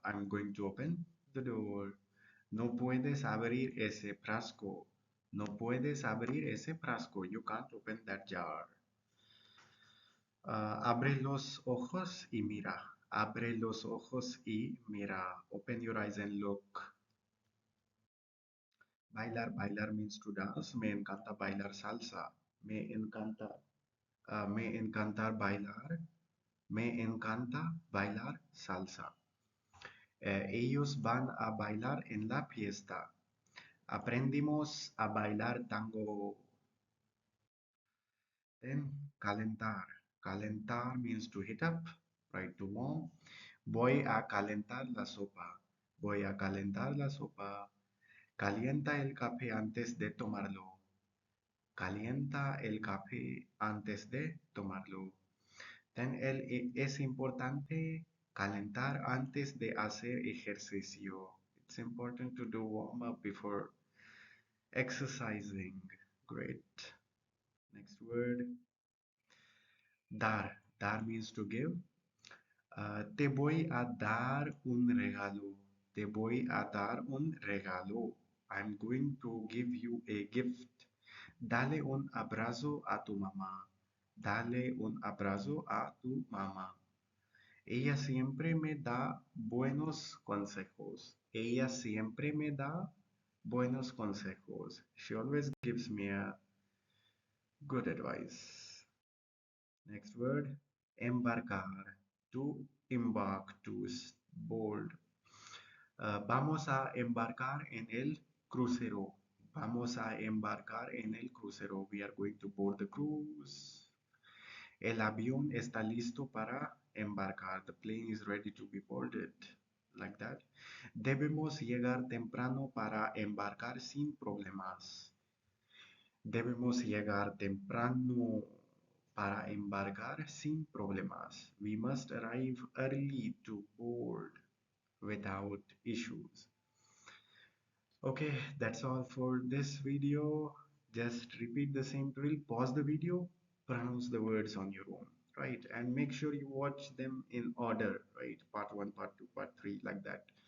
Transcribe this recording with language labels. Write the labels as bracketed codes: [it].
[en] I'm going to open the door. [es] No puedes abrir ese frasco. No puedes abrir ese frasco. [en] You can't open that jar. [es] Abre los ojos y mira. Abre los ojos y mira. [en] Open your eyes and look. Bailar, bailar means to dance. [es] Me encanta bailar salsa. Me encanta, me encantar bailar. Me encanta bailar salsa. Ellos van a bailar en la fiesta. Aprendimos a bailar tango. [en] Then calentar. Calentar means to heat up, right? To warm. [es] Voy a calentar la sopa. Voy a calentar la sopa. Calienta el café antes de tomarlo. Calienta el café antes de tomarlo. Es importante calentar antes de hacer ejercicio. [en] It's important to do warm up before exercising. Great. Next word. Dar. Dar means to give. [es] Te voy a dar un regalo. Te voy a dar un regalo. [en] I'm going to give you a gift. [es] Dale un abrazo a tu mamá. Dale un abrazo a tu mamá. Ella siempre me da buenos consejos. Ella siempre me da buenos consejos. [en] She always gives me a good advice. Next word, embarcar. To embark, to board. [es] Vamos a embarcar en el crucero. Vamos a embarcar en el crucero. [en] We are going to board the cruise. [es] El avión está listo para embarcar. [en] The plane is ready to be boarded. Like that. [es] Debemos llegar temprano para embarcar sin problemas. Debemos llegar temprano para embarcar sin problemas. [en] We must arrive early to board without issues. Okay, that's all for this video. Just repeat the same drill, pause the video, pronounce the words on your own, right? And make sure you watch them in order, right? Part 1, part 2, part 3, like that.